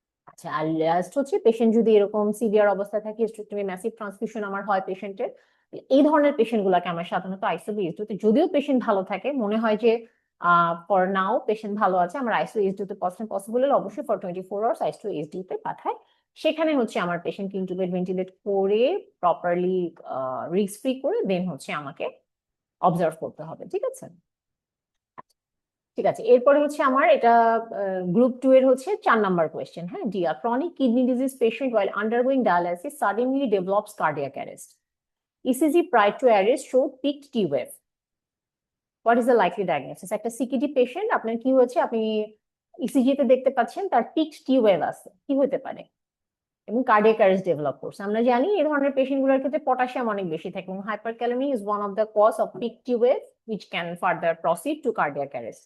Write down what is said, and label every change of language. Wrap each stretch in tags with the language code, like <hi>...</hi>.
<bn>আচ্ছা, আর লাস্ট হচ্ছে পেশেন্ট যদি এরকম সিভিয়ার অবস্থা থাকে, হিস্টেরেক্টমি ম্যাসিভ ট্রান্সফিউশন আমার হয় পেশেন্টের, এই ধরনের পেশেন্ট গুলাকে আমরা সাধারণত আইসিইউ যদিও পেশেন্ট ভালো থাকে, মনে হয় যে ফর নাও পেশেন্ট ভালো আছে, আমরা আইসিইউ তে পসিবল হলে অবশ্যই ফর 24 আওয়ার্স আইসিইউ তে পাঠাই। সেখানে হচ্ছে আমার পেশেন্ট ইন্টুবেট ভেন্টিলেট করে প্রপারলি রিস্ক ফ্রি করে দেন হচ্ছে আমাকে অবজার্ভ করতে হবে, ঠিক আছে? ঠিক আছে, এরপরে হচ্ছে আমার এটা গ্রুপ 2 এর হচ্ছে 4 নাম্বার কোয়েশ্চেন। হ্যাঁ,</bn> <en>Dear chronic kidney disease patient while undergoing dialysis suddenly develops cardiac arrest. ECG prior to arrest showed peaked T wave. What is the likely diagnosis?</en> <bn>একটা সিকিডি পেশেন্ট, আপনার কি হয়েছে, আপনি ইসিজি তে দেখতে পাচ্ছেন তার পিকড টি ওয়েভ আছে, কি হতে পারে? এবং কার্ডিয়াক অ্যারেস্ট ডেভেলপ করছে। আমরা জানি এই ধরনের পেশেন্ট গুলোর ক্ষেত্রে পটাশিয়াম অনেক বেশি থাকে এবং হাইপারক্যালেমি is one of the cause of pic T wave</bn> <en>which can further proceed to cardiac arrest.</en>